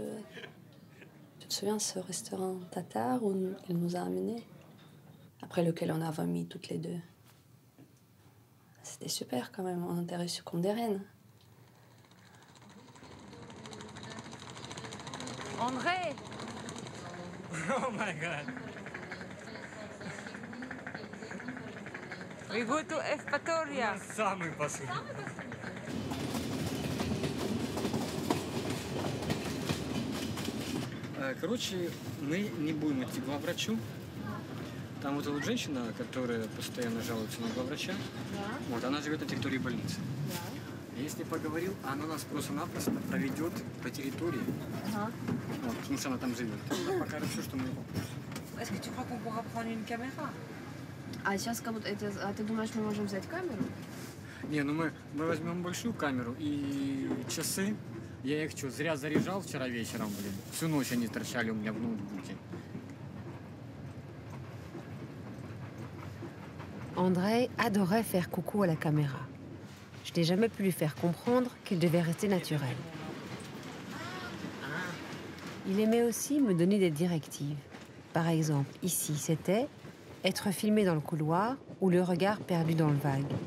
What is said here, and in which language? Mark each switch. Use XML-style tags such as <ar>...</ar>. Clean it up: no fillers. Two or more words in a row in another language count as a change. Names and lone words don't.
<fr>Tu te souviens de ce restaurant tatar où il nous a amenés, après lequel on a vomi toutes les deux? C'était super quand même, on était reçus comme des reines. André!</fr> <en>Oh my God! We go to Evpatoria.</en> <ru>Самый последний. Короче, мы не будем идти к главврачу. Там вот эта вот женщина, которая постоянно жалуется на главврача, вот, она живет на территории больницы. Я с ней поговорил, она нас просто-напросто проведет по территории, вот, потому что она там живет. Она покажет все, что мы...</ru> <fr>Est-ce que tu crois qu'on pourra prendre une caméra?</fr> <ru>А сейчас как будто это... А ты думаешь, мы можем взять камеру? Не, ну мы возьмем большую камеру и часы. Я их что, зря заряжал вчера вечером, блин. Всю ночь они торчали у меня в ноутбуке.</ru> <fr>André adorait faire coucou à la caméra. Je n'ai jamais pu lui faire comprendre qu'il devait rester naturel. Il aimait aussi me donner des directives. Par exemple, ici, c'était être filmé dans le couloir ou le regard perdu dans le vague.</fr>